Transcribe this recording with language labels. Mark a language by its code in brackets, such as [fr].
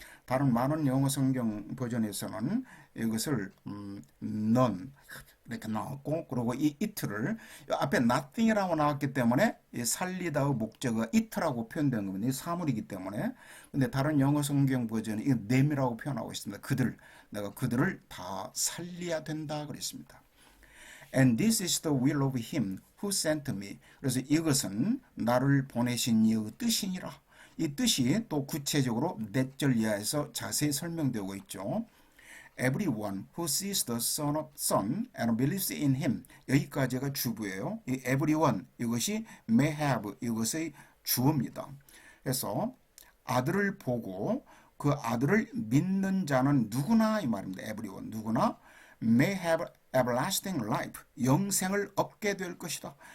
[ko] 다른 많은 영어 성경 버전에서는 이것을 none 이렇게 나왔고 그리고 이 it를 앞에 nothing이라고 나왔기 때문에 이 살리다의 목적어 it라고 표현된 겁니다. 이 사물이기 때문에. 근데 다른 영어 성경 버전이 이 them이라고 표현하고 있습니다. 내가 그들을 다 살려야 된다 그랬습니다. [en] And this is the will of him who sent me. [ko] 그래서 이것은 나를 보내신 이의 뜻이니라. 이 뜻이 또 구체적으로 넷절 이하에서 자세히 설명되고 있죠. [en] Everyone who sees the Son and believes in him. [ko] 여기까지가 주부예요. 이 everyone 이것이 [en] may have [ko] 이것의 주어입니다. 그래서 아들을 보고 그 아들을 믿는 자는 누구나 이 말입니다. everyone 누구나 [en] may have everlasting life [ko] 영생을 얻게 될 것이다.